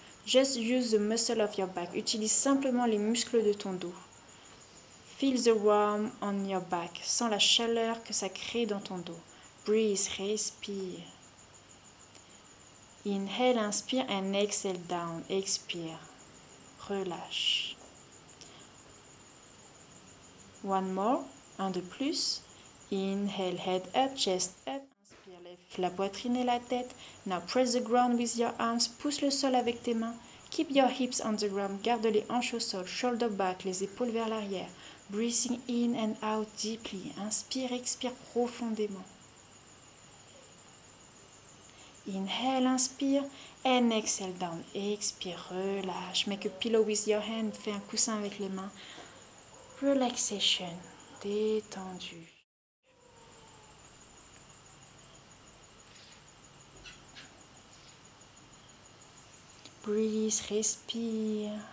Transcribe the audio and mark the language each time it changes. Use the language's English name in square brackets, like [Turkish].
[English] Just use the muscle of your back. [French] Utilise simplement les muscles de ton dos. [English] Feel the warmth on your back. [French] Sens la chaleur que ça crée dans ton dos. [English] Breathe, [French] respire. [English] Inhale, [French] inspire, [English] and exhale down. [French] Expire. Relâche. [English] One more. [French] Un de plus. [English] Inhale, head up, chest up. [French] Inspire, lève la poitrine et la tête. [English] Now press the ground with your arms. [French] Pousse le sol avec tes mains. [English] Keep your hips on the ground. [French] Garde les hanches au sol. [English] Shoulder back, [French] les épaules vers l'arrière. [English] Breathing in and out deeply. [French] Inspire, expire profondément. [English] Inhale, [French] inspire, [English] and exhale down. [French] Expire, relâche. [English] Make a pillow with your hand. [French] Fais un coussin avec les mains. [English] Relaxation, [French] détendu. [English] Breathe, [French] respire.